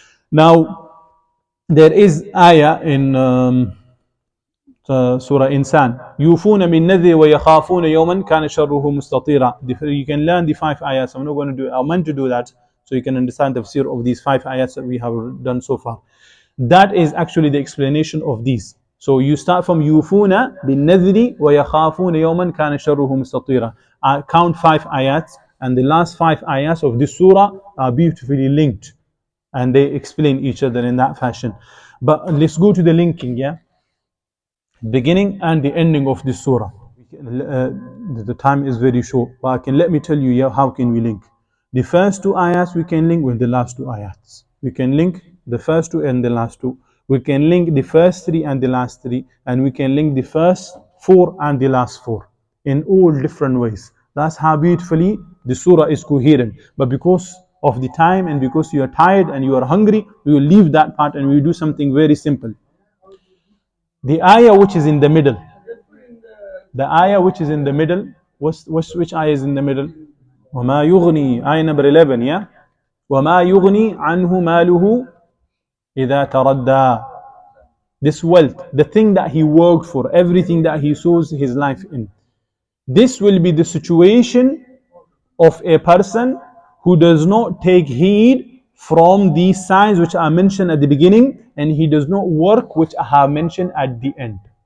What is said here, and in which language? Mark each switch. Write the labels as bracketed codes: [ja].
[en] Now there is ayah in Surah Insan, [ar] يُوفُونَ بِالنَّذِرِ وَيَخَافُونَ يَوْمًا كَانَ شَرُّهُ مُسْتَطِيرًا. [en] You can learn the 5 ayahs. I'm not going to do it. I meant to do that so you can understand the tafsir of these 5 ayahs that we have done so far. That is actually the explanation of these. So you start from [ar] يوفون بالنذر ويخافون يوما كان شره مستطيرا. [en] Count 5 ayats, and the last 5 ayats of this surah are beautifully linked, and they explain each other in that fashion. But let's go to the linking, yeah? Beginning and the ending of this surah. The time is very short, but let me tell you, yeah, how can we link? The first 2 ayats we can link with the last 2 ayats. We can link the first 2 and the last 2. We can link the first 3 and the last 3, and we can link the first 4 and the last 4 in all different ways. That's how beautifully the surah is coherent. But because of the time and because you are tired and you are hungry, we will leave that part and we will do something very simple. The ayah which is in the middle, the ayah which is in the middle, which ayah is in the middle? [ar] وَمَا يُغْنِي, [en] ayah number 11, yeah? [ar] وَمَا يُغْنِي عَنْهُ مَالُهُ إِذَا تَرَدَّى. [en] This wealth, the thing that he worked for, everything that he sows his life in. This will be the situation of a person who does not take heed from these signs which are mentioned at the beginning, and he does not work which I have mentioned at the end.